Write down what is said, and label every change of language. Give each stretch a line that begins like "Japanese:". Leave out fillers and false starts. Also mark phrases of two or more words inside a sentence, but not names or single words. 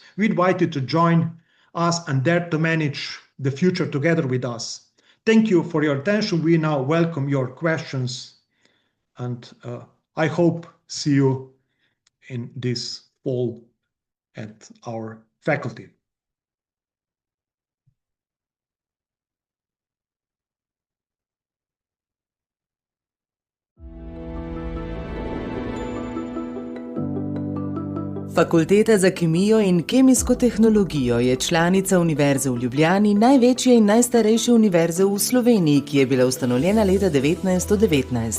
English: We invite you to join us and dare to manage the future together with us. Thank you for your attention. We now welcome your questions, and I hope see you in this fall at our faculty.
Slovenian: Fakulteta za kemijo in kemijsko tehnologijo je članica Univerze v Ljubljani, največje in najstarejše univerze v Sloveniji, ki je bila ustanovljena leta 1919.